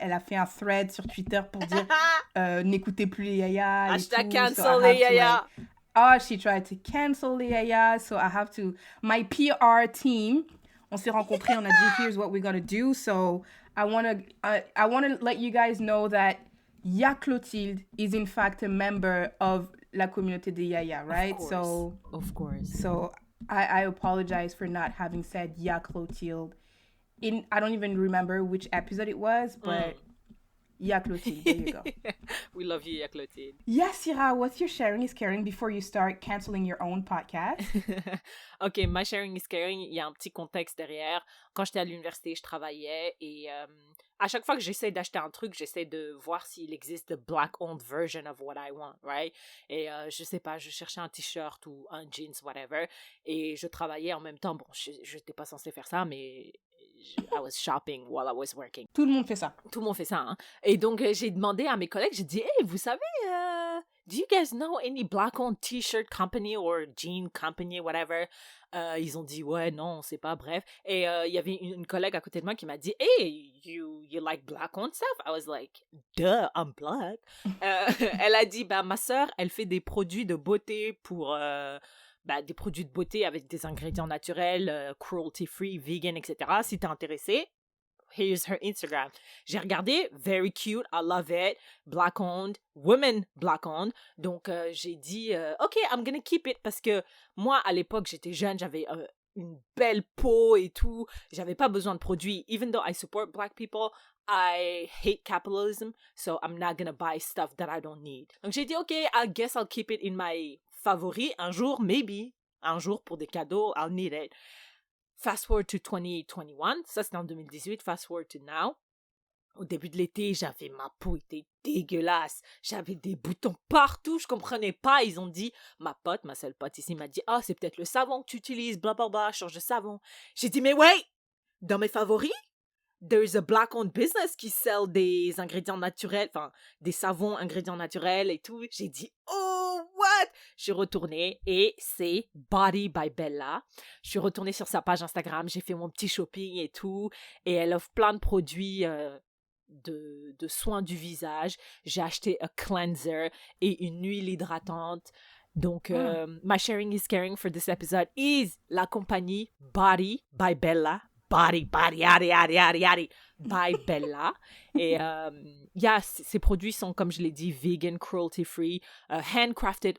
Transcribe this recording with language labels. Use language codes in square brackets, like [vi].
[fr] Elle a fait un thread sur Twitter pour dire n'écoutez plus les Yaya. Hashtag cancel les Yaya. [en] She tried to cancel les Yaya. So I have to... My PR team, [fr] on s'est rencontrés, [en] on a dit, here's what we're going to do. So I want to let you guys know that Ya Clotilde is in fact a member of [fr] la communauté des Yaya, [en] right? Of course. So I apologize for not having said Ya Clotilde. I don't even remember which episode it was, but Ya Clotilde, there you go. We love you, Ya Clotilde. Yes, Syrah, what's your sharing is caring before you start canceling your own podcast? [fr] Ok, [en] my sharing is caring, [fr] il y a un petit contexte derrière. Quand j'étais à l'université, je travaillais et à chaque fois que j'essaie d'acheter un truc, j'essaie de voir s'il existe [en] the black-owned version of what I want, [fr] right? Et je sais pas, je cherchais un t-shirt ou un jeans, [en] whatever, [fr] et je travaillais en même temps. Bon, je n'étais pas censée faire ça, mais [en] I was shopping while I was working. [fr] Tout le monde fait ça. Tout le monde fait ça, hein. Et donc, j'ai demandé à mes collègues, j'ai dit, hey, vous savez, [en] do you guys know any black-owned t-shirt company or jean company, whatever? [fr] Ils ont dit, ouais, non, on sait pas, bref. Et il y avait une collègue à côté de moi qui m'a dit, hey, [en] you like black-owned stuff? I was like, duh, I'm black. [fr] Elle a dit, ma sœur, elle fait des produits de beauté pour... des produits de beauté avec des ingrédients naturels, cruelty-free, vegan, etc. Si t'es intéressé, [en] here's her Instagram. [fr] J'ai regardé, [en] very cute, I love it, black-owned, women black-owned. [fr] Donc, j'ai dit, OK, [en] I'm gonna keep it [fr] parce que moi, à l'époque, j'étais jeune, j'avais une belle peau et tout. J'avais pas besoin de produits. [en] Even though I support black people, I hate capitalism, so I'm not gonna buy stuff that I don't need. [fr] Donc, j'ai dit, [en] OK, I guess I'll keep it in my favori. Un jour, maybe, un jour pour des cadeaux, I'll need it. Fast forward to 2021, [fr] ça c'était en 2018, [en] fast forward to now. [fr] Au début de l'été, ma peau était dégueulasse. J'avais des boutons partout, je comprenais pas. Ils ont dit, ma seule pote ici m'a dit, ah, c'est peut-être le savon que tu utilises, blablabla, change de savon. J'ai dit, mais ouais, dans mes favoris, [en] there's a black-owned business [fr] qui sell des ingrédients naturels, enfin, des savons ingrédients naturels et tout. J'ai dit, [en] oh, what? [fr] Je suis retournée et c'est Body by Bella. Je suis retournée sur sa page Instagram, j'ai fait mon petit shopping et tout. Et elle offre plein de produits de soins du visage. J'ai acheté un cleanser et une huile hydratante. [en] Donc, my sharing is caring for this episode is [fr] la compagnie [en] Body by Bella. Body, yadi, yadi, yadi, yadi, by Bella. [fr] Et ces produits sont, comme je l'ai dit, [en] vegan, cruelty-free, handcrafted.